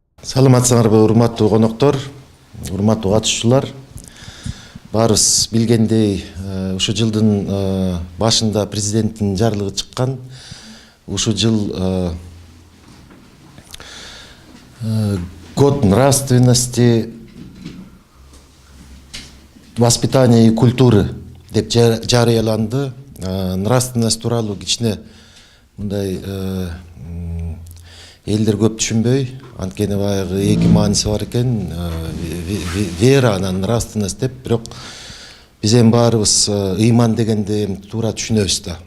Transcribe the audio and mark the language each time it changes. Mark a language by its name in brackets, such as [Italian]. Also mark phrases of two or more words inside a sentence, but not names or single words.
[Kyrgyz] Саламатсыңарбы урматтуу коноктор, урматтуу катышуучулар. Баарыбыз билгендей, ушу жылдын башында президенттин жарлыгы чыккан. Ушу жыл [Russian] год нравственности, воспитания и культуры [Kyrgyz] деп жарыяланды. Нравственность тууралуу кичине мындай элдер көп түшүнбөй, анткени баягы эки мааниси бар экен, вера анан нравственность деп, бирок биз эми баарыбыз ыйман дегенди туура түшүнөбүз да.